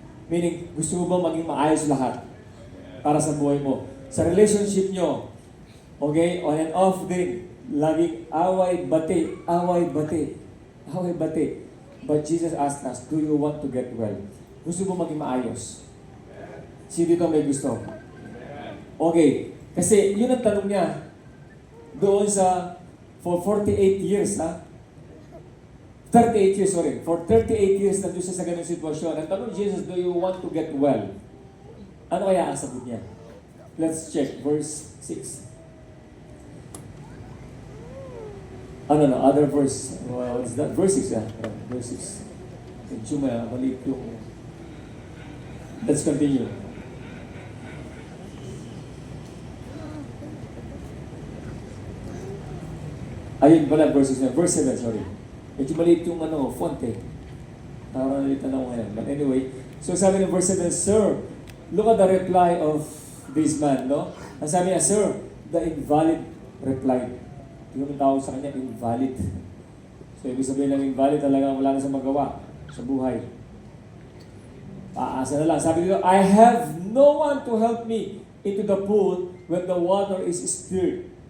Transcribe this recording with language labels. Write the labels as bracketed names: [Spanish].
[Filipino] Meaning, gusto mo ba maging maayos lahat para sa buhay mo? Sa relationship nyo, okay, on and off din, laging away, bati, away, bati, away, bati. [English] But Jesus asked us, do you want to get well? [Filipino] Gusto mo maging maayos? Sino dito may gusto? Okay, kasi yun ang tanong niya doon sa for 48 years, ha? 38 years, sorry. [English] For 38 years [Filipino] na doon siya sa ganung sitwasyon. Ang tanong [English] Jesus, do you want to get well? [Filipino] Ano kaya ang sagot niya? [English] Let's check verse 6. No, other verse. What is that? Verse 6, yeah. Verse 6. [Filipino] Medyo maliit yung... [English] Let's continue. [Filipino] Ayun pala, verse 6 na. Verse 7, sorry. Medyo maliit yung font eh. Parang nalitan ako ngayon. [English] But anyway, [Filipino] so sabi ng [English] verse 7, Sir, look at the reply of this man, no? [Filipino] Ang sabi niya, Sir, [English] the invalid replied. [Filipino] Yung tawag sa kanya, invalid. So, ibig sabihin ng invalid talaga wala na sa magawa sa buhay. Paasa na lang. Sabi dito, [English] I have no one to help me into the pool when the water is stirred.